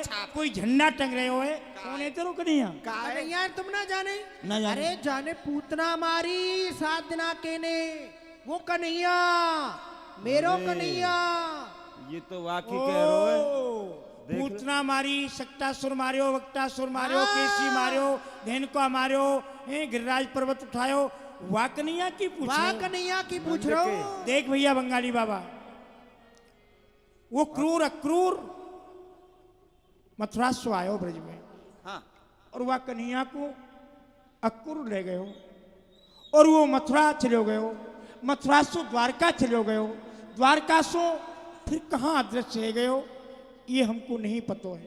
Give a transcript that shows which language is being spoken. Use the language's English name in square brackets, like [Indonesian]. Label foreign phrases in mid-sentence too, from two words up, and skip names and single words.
[Hindi] छाप। कोई झंडा टंग रहे हो है। कौन है तेरो कन्हैया? कन्हैया तुम ना जाने? ना जाने। अरे जाने पूतना मारी 7 दिना के ने, वो कन्हैया मेरो कन्हैया। ये तो वाकई कह रहे हो देख लो। पूतना मारी, सक्तासुर मारियो, वक्तासुर मारियो, केसी मारियो, धेनुका मारियो, गिरिराज पर्वत उठायो, वाह कन्हैया की पूछ वाह रहे हो? कन्हैया की पूछ रहा हूँ। देख भैया बंगाली बाबा, वो क्रूर अक्रूर मथुरा से आयो ब्रज में, हाँ और वह कन्हैया को अक्रूर ले गए हो, और वो मथुरा चले गए हो, मथुरा से द्वारका चले गए हो, द्वारका से फिर कहाँ अदृश्य है गए हो, ये हमको नहीं पता है।